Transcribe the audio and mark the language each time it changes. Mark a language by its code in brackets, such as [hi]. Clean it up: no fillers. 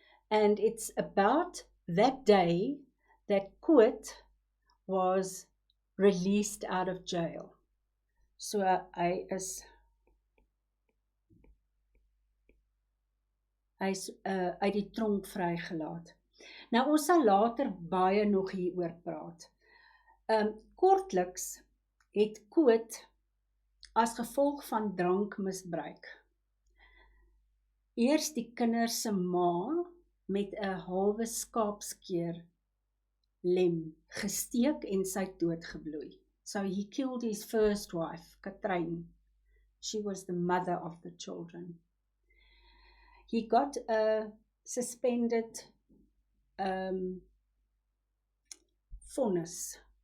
[en] And it's about that day that Koot was released out of jail. [af] So hy is uit die tronk vrygelaat. Nou ons sal later baie nog hieroor praat. Kortliks het Koot as gevolg van drankmisbruik eers die kinders se ma met 'n halwe skaapskeer lem gesteek en sy het doodgebloei. [en] So he killed his first wife, Katrein. She was the mother of the children. He got a suspended vonnis.